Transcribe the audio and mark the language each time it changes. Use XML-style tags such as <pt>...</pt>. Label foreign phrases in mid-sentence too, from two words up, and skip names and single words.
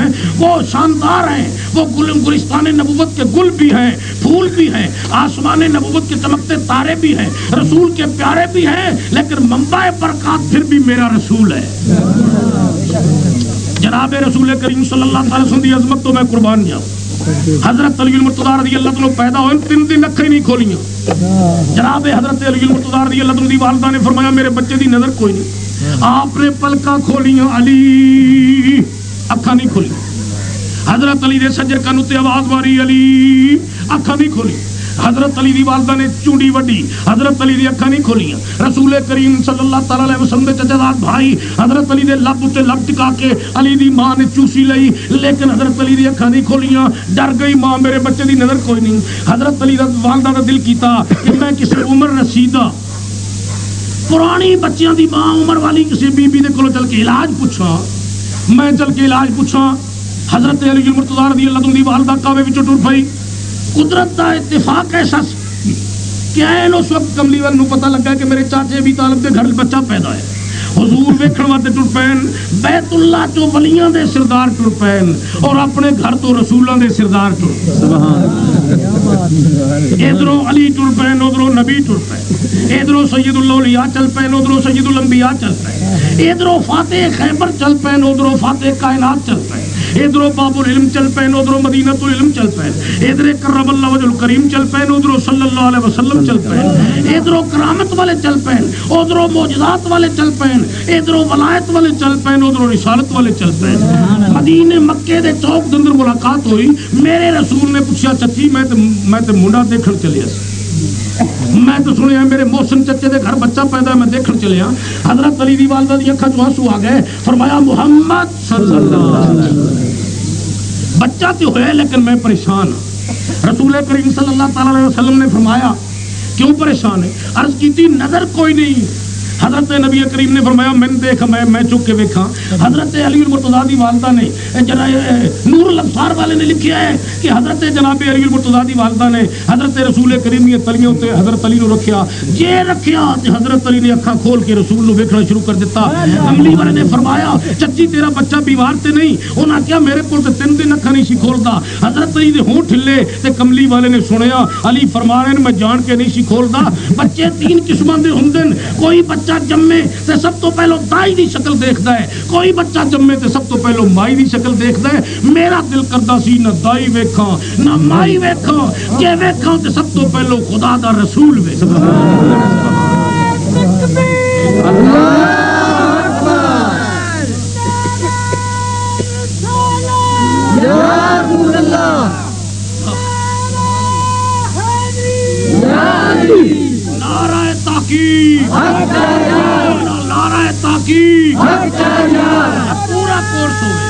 <ur>وہ شاندار ہیں, وہ گلستان نبوت کے گل بھی ہیں, پھول بھی ہیں, آسمان نبوت کے چمکتے تارے بھی ہیں, رسول کے پیارے بھی ہیں, لیکن منبع برکات پھر بھی میرا رسول ہے. جناب رسول کریم</ur> <ar>صلی اللہ تعالی وسلم</ar> <ur>کی عظمت تو میں قربان جاؤں.</ur> <pa>حضرت علی المرتضیٰ</pa> <ar>رضی اللہ عنہ</ar> <pa>پیدا ہوئے 3 دن اکھیں نہیں کھولیاں. جناب حضرت علی المرتضیٰ</pa> <ar>رضی اللہ عنہ</ar> <pa>دی والدہ نے فرمایا میرے بچے دی نظر کوئی نہیں. آپ نے پلکاں کھولیاں, علی اکھاں نہیں کھولی. حضرت علی دے سجے کن تے آواز ماری, علی اکھاں نہیں کھولی. حضرت علی دی والدہ نے چونڈی وڈی, حضرت علی دی اکھاں نہیں کھولیاں. رسول کریم</pa> <ar>صلی اللہ تعالی علیہ وسلم</ar> <pa>دے چچا بھائی حضرت علی دے لب تے لب ٹکا کے علی دی ماں نے چوسی لئی, لیکن حضرت علی دی اکھاں نہیں کھولیاں. ڈر گئی ماں میرے بچے دی نظر کوئی نہیں. حضرت علی دا والدہ دا دل کیتا کہ میں کسی عمر رسیدہ پرانی بچیاں دی ماں عمر والی کسی بی بی دے کولوں چل کے علاج پوچھاں. میں چل کے علاج پوچھاں. حضرت علی المرتضیٰ</pa> <ar>رضی اللہ عنہ</ar> <pa>دی والدہ کعبے وچوں ٹر پئی. قدرت دا اتفاق ایسا کہ کہ این اس وقت کملی والے پتہ لگا کہ میرے چاچے ابی طالب کے گھر بچہ پیدا ہے. حضور ویکھن واسطے ٹر پین بیت اللہ چو ولیاں دے سردار ٹر پین اور اپنے گھر تو رسولاں دے سردار ٹر. ادھروں علی ٹر پین ادھروں نبی ٹر پین ادھروں</pa> <ar>سید الاولیاء</ar> <pa>چل پین ادھروں</pa> <ar>سید الانبیاء</ar> <pa>چل پین ادھروں فاتح خیبر چل پین ادھروں فاتح کائنات چل پین ادھروں</pa> <ar>باب العلم</ar> <pa>چل پین ادھروں</pa> <ar>مدینۃ العلم</ar> <pa>چل پین ادھر</pa> <ar>کرم اللہ وجہ الکریم</ar> <pa>چل پین ادھروں</pa> <ar>صلی اللہ علیہ وسلم</ar> <pa>چل پین ادھروں کرامت والے چل پین ادھروں معجزات والے چل پین ادھروں ولایت والے چل پین ادھروں رسالت والے چل پین. مدینے مکے دے چوک دے اندر ملاقات ہوئی. میرے رسول نے پوچھا چچی میں تے منڈا دیکھن چلیا میں تو سنیا میرے محسن چچے دے گھر بچہ پیدا میں دیکھن چلیا. حضرت علی دی والدہ دی اکھاں چوں آنسو آ گئے.</pa> <ur>فرمایا محمد</ur> <ar>صلی اللہ علیہ وسلم</ar> <ur>بچہ تو ہوئے لیکن میں پریشان ہوں. رسول کریم</ur> <ar>صلی اللہ تعالی علیہ وسلم</ar> <ur>نے فرمایا کیوں پریشان ہے؟ عرض کی تھی نظر کوئی نہیں.</ur> <pa>حضرت نبی کریم نے فرمایا میں دیکھا میں چک کے دیکھا. حضرت علی المرتضیٰ دی والدہ نے نور الابصار والے نے لکھا ہے کہ حضرت جناب علی المرتضیٰ دی والدہ نے حضرت رسول کریم دی تلیوں تے حضرت علی نو رکھیا جے رکھیا تے حضرت علی نے اکھاں کھول کے رسول نو ویکھنا شروع کر دیتا. کملی والے نے فرمایا چچی تیرا بچہ بیمار تے نہیں؟ انہاں کہا میرے کول تے 3 دن اکھاں نہیں سی کھولدا. حضرت علی دے ہونٹ ہلے تے کملی والے نے سنیا علی فرما رہے ہیں میں جان کے نہیں سی کھولدا. بچے 3 قسماں دے ہوندے کوئی بچہ جمے تے سب تو پہلو دائی دی شکل دیکھدا ہے کوئی بچہ جمے تے سب تو پہلو مائی دی شکل دیکھدا ہے. میرا دل کردا سی نہ دائی ویکھاں نہ مائی ویکھاں جے ویکھاں تے سب تو پہلو خدا دا رسول ویکھاں.</pa> <ar>اللہ اکبر یا رسول اللہ یا علی</ar> <ur>نعرہ تحقیق نعرہ تحقیق پورا کورس</ur>